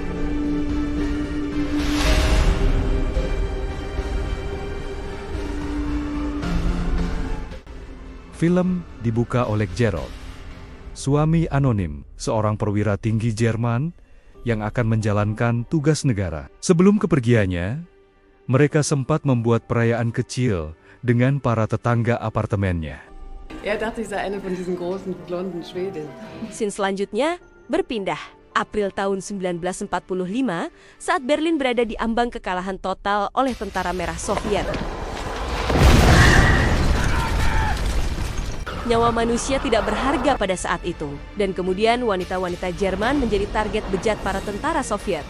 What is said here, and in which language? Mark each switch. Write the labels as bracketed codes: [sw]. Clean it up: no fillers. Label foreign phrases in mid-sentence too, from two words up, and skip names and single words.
[id] Film dibuka oleh Gerald, suami anonim, seorang perwira tinggi Jerman yang akan menjalankan tugas negara. Sebelum kepergiannya, mereka sempat membuat perayaan kecil dengan para tetangga apartemennya. [de] Dachte, ich sei eine von diesen großen blonden Schwedinnen. [id] Scene selanjutnya berpindah. April tahun 1945 saat Berlin berada di ambang kekalahan total oleh tentara merah Soviet. Nyawa manusia tidak berharga pada saat itu, dan kemudian wanita-wanita Jerman menjadi target bejat para tentara Soviet.